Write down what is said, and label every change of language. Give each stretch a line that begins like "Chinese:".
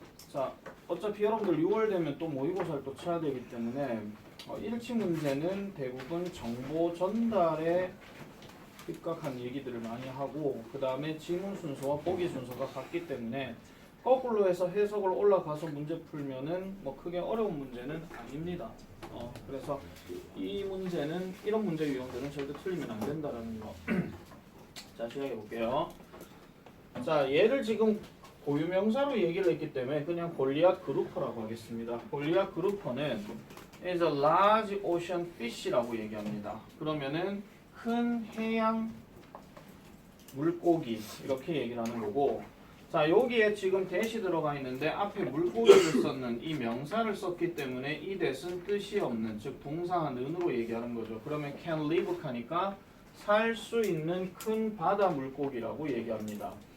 Korean: 자, 어차피 여러분들 6월 되면 또 모의고사를 또 쳐야 되기 때문에 일치 문제는 대부분 정보 전달에 입각한 얘기들을 많이 하고 그 다음에 지문 순서와 보기 순서가 같기 때문에 거꾸로 해서 해석을 올라가서 문제 풀면은 뭐 크게 어려운 문제는 아닙니다. 그래서 이 문제는 이런 문제 유형들은 절대 틀리면 안 된다라는 거. 자, 시작해 볼게요. 자, 얘를 지금 고유명사로 얘기를 했기 때문에 그냥 골리앗 그루퍼라고 하겠습니다.
English: 골리앗 그루퍼는 is a large ocean fish라고
Korean: 얘기합니다. 그러면은 큰 해양 물고기 이렇게 얘기를 하는 거고, 자, 여기에 지금 대시 들어가 있는데 앞에 물고기를 썼는 이 명사를 썼기 때문에 이 대신 뜻이 없는, 즉 동사한 은으로 얘기하는 거죠. 그러면
English: can live
Korean: 하니까 살 수 있는 큰 바다 물고기라고 얘기합니다.